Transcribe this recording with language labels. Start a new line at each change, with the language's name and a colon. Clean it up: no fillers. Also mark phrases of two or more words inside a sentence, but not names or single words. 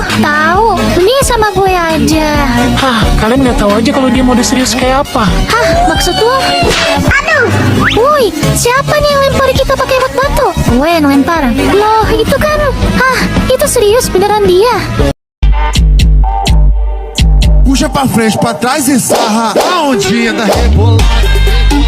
Indonesian: Tahu, mending sama gue aja. Hah, kalian nggak tahu aja kalau dia mode serius kayak apa. Hah, maksud lu? Aduh, woi, siapa nih yang lempar kita pakai batu? Gue yang lempar. Loh, itu kan, hah, itu serius beneran dia.
Portuguese: Puxa pra frente, pra trás e sarra. A ondinha da rebola.